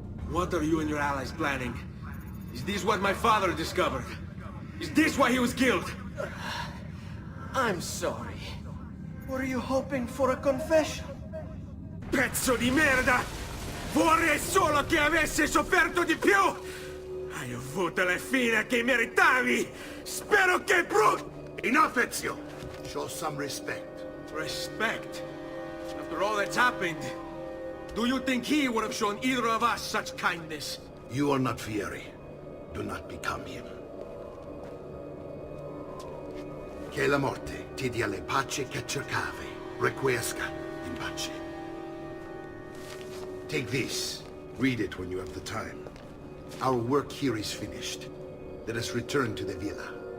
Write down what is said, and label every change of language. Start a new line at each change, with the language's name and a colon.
English: What are you and your allies planning? Is this what my father discovered? Is this why he was killed? I'm sorry. Were you hoping for a confession?
Italian: Pezzo di merda! Vorrei solo che avesse sofferto di più! Hai avuto la fine che meritavi! Spero che
English: Enough, Ezio! Show some respect. Respect? After all that's happened, do you think he would have shown either of us such kindness? You are not Vieri. Do not become him. Che la morte ti dia le pace che cercavi.
Latin: Requiescat in pace.
English: Take this. Read it when you have the time. Our work here is finished. Let us return to the villa.